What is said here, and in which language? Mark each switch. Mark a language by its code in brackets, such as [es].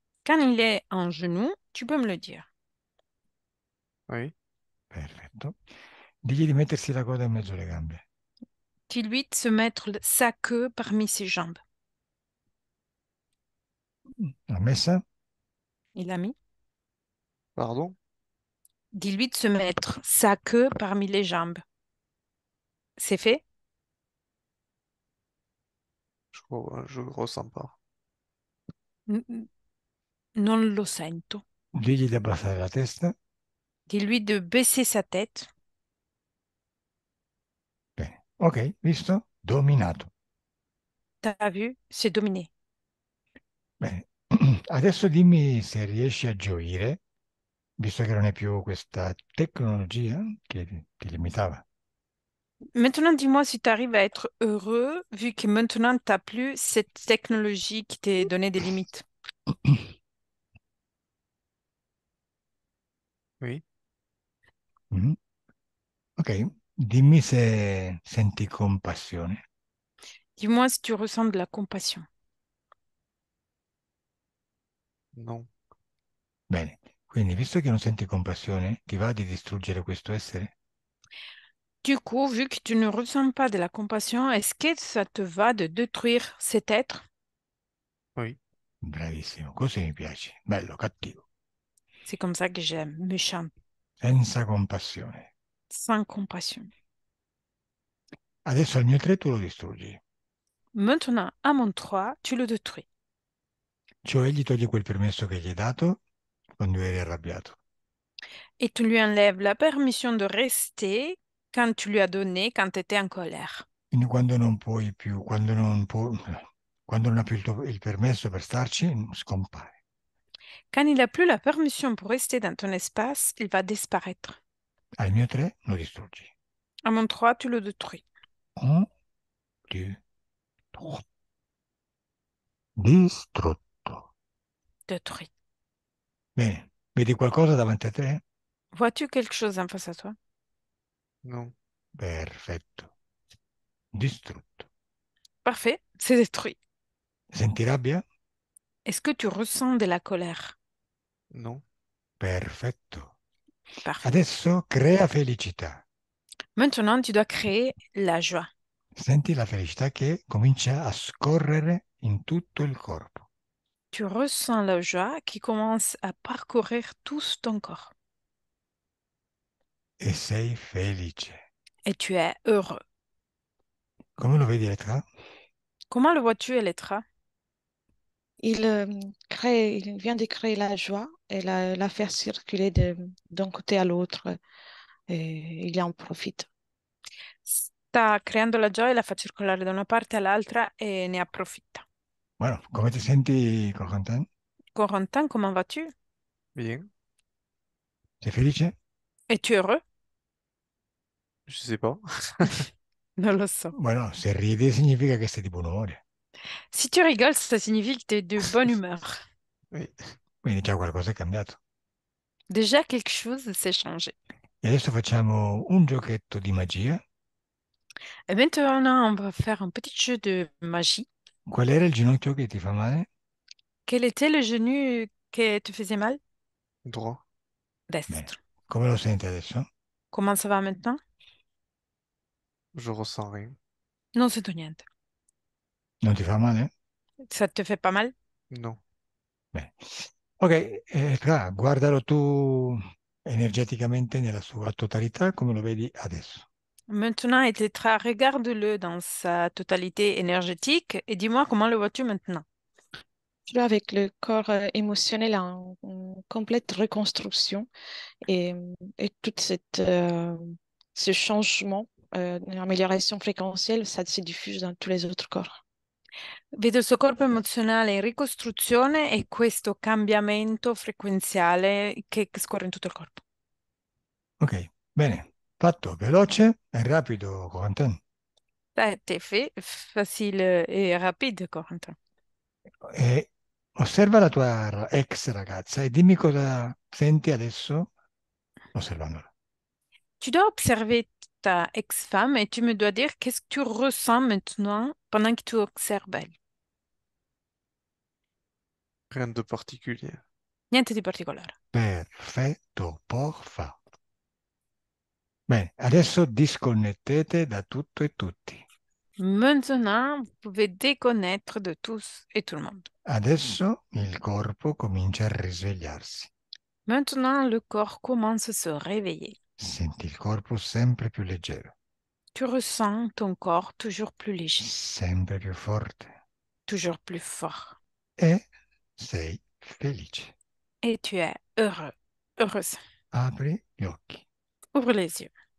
[fr] Quand il est en genoux, tu peux me le dire. Oui. [it] Perfetto. Digli di mettersi la coda in mezzo alle gambe. [fr] Dis-lui de se mettre sa queue parmi ses jambes. [it] L'ha messa? [fr] Il a mis. Pardon? Dis-lui de se mettre sa queue parmi les jambes. C'est fait? Je ressens pas. [it] N- Non lo sento. Digli di abbassare la testa. [fr] Dis-lui de baisser sa tête. [it] Bene. Ok, visto? Dominato. [fr] T'as vu? C'est dominé. [it] Bene. Adesso dimmi se riesci a gioire, visto che non è più questa tecnologia che ti limitava. [fr] Maintenant, dis-moi si tu arrives à être heureux, vu que maintenant, tu n'as plus cette technologie qui t'est donné des limites. Oui, Mhm. [it] Ok, dimmi se senti compassione. [fr] Dis-moi si tu ressens de la compassion. non, [it] Bene, quindi visto che non senti compassione, ti va di distruggere questo essere? [fr] Du coup, vu que tu ne ressens pas de la compassion, est-ce que ça te va de détruire cet être? oui, [it] Bravissimo, così mi piace. Bello, cattivo, [fr] C'est comme ça que j'aime, méchant, [it] senza compassione. [fr] sans compassion. [it] Adesso al mio 3 tu lo distruggi. [fr] Maintenant, à mon 3, tu le détruis. [it] Cioè gli togli quel permesso che gli hai dato quando eri arrabbiato. [fr] Et tu lui enlèves la permission de rester quand tu lui as donné quand tu étais en colère. [it] Quindi quando non puoi più, quando non ha più il permesso per starci, scompare. [fr] Quand il n'a plus la permission pour rester dans ton espace, il va disparaître. [it] Al mio 3 lo distruggi. [fr] À mon 3, tu le détruis. [it] 1, 2, 3. Distrutto. [fr] Détruit. [it] Bene, vedi qualcosa davanti a te? [fr] Vois-tu quelque chose en face à toi? non, [it] Perfetto. Distrutto. [fr] Parfait, c'est détruit. [it] Senti rabbia? [fr] Est-ce que tu ressens de la colère? non, [it] Perfetto. [fr] Parfait. [it] Adesso crea felicità. [fr] Maintenant, tu dois créer la joie. [it] Senti la felicità che comincia a scorrere in tutto il corpo. [fr] Tu ressens la joie qui commence à parcourir tout ton corps. [it] E sei felice. [fr] Et tu es heureux. [it] Come lo vedi, Elettra? [fr] Comment le vois-tu, Elettra? Il vient de créer la joie et la faire circuler d'un côté à l'autre et il en profite. [it] Sta creando la gioia e la fa circolare da una parte all'altra e ne approfitta. Bueno, come ti senti, Corentin? [fr] Corentin, comment vas-tu? bien, [it] Sei felice? [fr] Es-tu heureux? je sais pas. [it] Non lo so. Bueno, se ridi significa che sei di buon umore. [fr] Si tu rigoles, ça signifie que tu es de bonne humeur. Oui, [it] Quindi già qualcosa è cambiato. [fr] Déjà, quelque chose s'est changé. [it] E adesso facciamo un giochetto di magia. [fr] Et maintenant, on va faire un petit jeu de magie. [it] Qual era il ginocchio che ti fa male? [fr] Quel était le genou qui te faisait mal? droit, [it] Bene. Destre. Come lo senti adesso? [fr] Comment ça va maintenant? je ressens rien. [it] Non sento niente. Non ti fa male? [fr] Ça te fait pas mal? Non, [it] Bene. Ok, guardalo tu energeticamente nella sua totalità, come lo vedi adesso. [fr] Maintenant, Etetra, regarde-le dans sa totalité énergétique et dis-moi comment le vois-tu maintenant? Je suis avec le corps émotionnel en complète reconstruction et, et tout ce changement, l'amélioration fréquentielle, ça se diffuse dans tous les autres corps. [it] Vedo il suo corpo emozionale in ricostruzione e questo cambiamento frequenziale che scorre in tutto il corpo. Ok, bene. Fatto veloce e rapido, Corentin. [fr] T'es fait facile et rapide, Corentin. [it] E osserva la tua ex ragazza e dimmi cosa senti adesso osservandola. [fr] Tu dois observer ta ex-femme et tu me dois dire qu'est-ce que tu ressens maintenant pendant que tu observes elle. rien de particulier. [it] Niente di particolare. Perfetto, porfa. Bene, adesso disconnettete da tutto e tutti. [fr] Maintenant, vous pouvez déconnecter de tous et tout le monde. [it] Adesso il corpo comincia a risvegliarsi. [fr] Maintenant, le corps commence à se réveiller. [it] Senti il corpo sempre più leggero, [fr] Tu ressens ton corps toujours plus léger, [it] sempre più forte [fr] toujours plus fort. [it] e sei felice. [fr] Et tu es heureux, heureuse. [it] Apri gli occhi. [fr] Ouvre les yeux.